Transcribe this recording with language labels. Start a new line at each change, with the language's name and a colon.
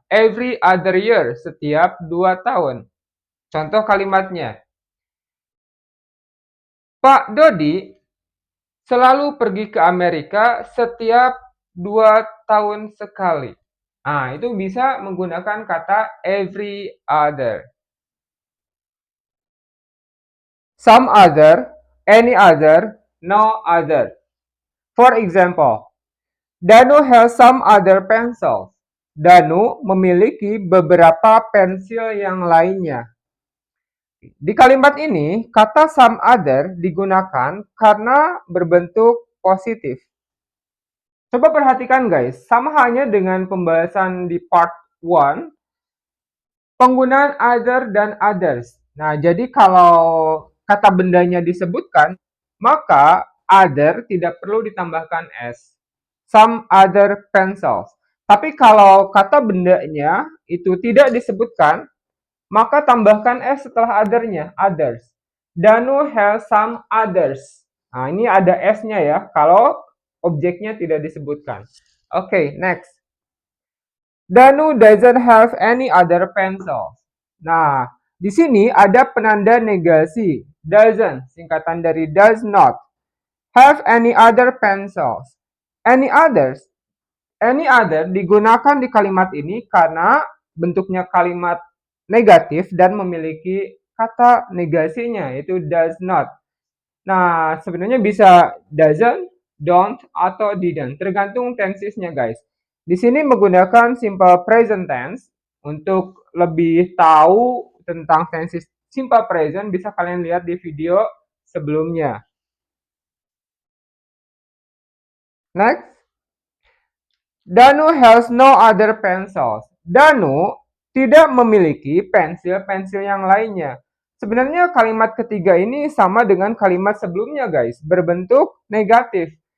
English: Every other year
Indonesian: setiap 2 tahun. Contoh kalimatnya. Pak Dodi selalu pergi ke Amerika setiap 2 tahun sekali. Nah, itu bisa menggunakan kata every other.
English: Some other, any other, no other. For example, Danu has some other pencils.
Indonesian: Danu memiliki beberapa pensil yang lainnya. Di kalimat ini, kata some other digunakan karena berbentuk positif. Coba perhatikan guys, sama halnya dengan pembahasan di part 1, penggunaan other dan others. Nah, jadi kalau kata bendanya disebutkan, maka other tidak perlu ditambahkan s.
English: Some other pencils.
Indonesian: Tapi kalau kata bendanya itu tidak disebutkan, maka tambahkan s setelah other-nya, others.
English: Danu has some others.
Indonesian: Nah, ini ada s-nya ya, kalau objeknya tidak disebutkan.
English: Oke, next. Danu doesn't have any other pencils.
Indonesian: Nah, di sini ada penanda negasi.
English: Doesn't,
Indonesian: singkatan dari
English: does not. Have any other pencils. Any others.
Indonesian: Any other digunakan di kalimat ini karena bentuknya kalimat negatif dan memiliki kata negasinya, yaitu does not. Nah, sebenarnya bisa doesn't, don't, atau didn't, tergantung tensesnya guys. Di sini menggunakan simple present tense. Untuk lebih tahu tentang tenses simple present bisa kalian lihat di video sebelumnya.
English: Next, Danu has no other pencils.
Indonesian: Danu tidak memiliki pensil-pensil yang lainnya. Sebenarnya kalimat ketiga ini sama dengan kalimat sebelumnya, guys, berbentuk negatif.